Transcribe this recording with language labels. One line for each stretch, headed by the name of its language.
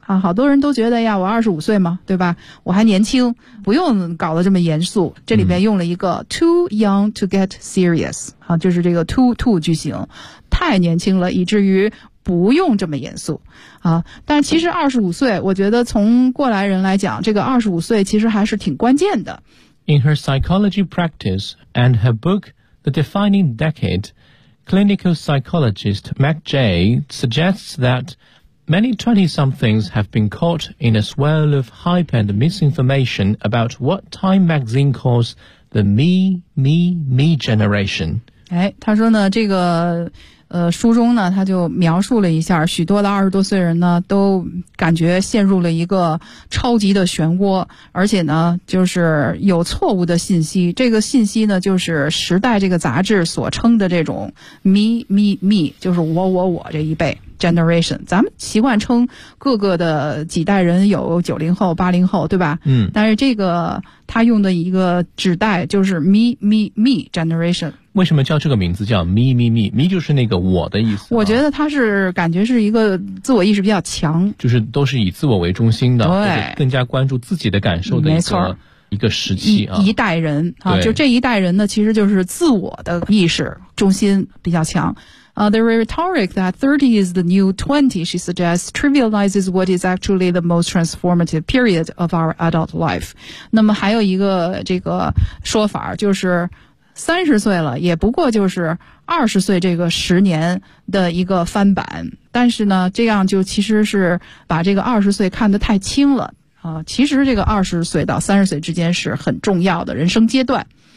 Chinese: 啊，好多人都觉得呀我25岁嘛对吧，我还年轻不用搞得这么严肃。这里面用了一个
English: too young to get serious.
Chinese: 啊，就是这个 too 句型。太年轻了以至于不用这么严肃。啊，但其实25岁我觉得从过来人来讲这个25岁其实还是挺关键的。
English: In her psychology practice and her book, The Defining Decade, clinical psychologist Mac J suggests that many 20-somethings have been caught in a swirl of hype and misinformation about what Time magazine calls the me generation.
Chinese: 哎，他说呢，这个书中呢，他就描述了一下，许多的二十多岁人呢，都感觉陷入了一个超级的漩涡，而且呢，就是有错误的信息。这个信息呢，就是《时代》这个杂志所称的这种 me， 就是我这一辈 generation。咱们习惯称各个的几代人，有90后、80后，对吧？嗯。但是这个他用的一个指代就是 me generation。为什么叫这个名字叫 me 就是那个我的意思、啊、我觉得他是感觉是一个自我意识比较强，就是都是以自我为中心的，对，或者更加关注自己的感受的一个没错一个时期、啊、一代人、啊、就这一代人呢其实就是自我的意识中心比较强。
English: The rhetoric that 30 is the new 20, she suggests, trivializes what is actually the most transformative period of our adult life.
Chinese: 那么还有一个这个说法就是三十岁了也不过就是二十岁这个十年的一个翻版，但是呢这样就其实是把这个二十岁看得太轻了啊、其实这个二十岁到三十岁之间是很重要的人生阶段。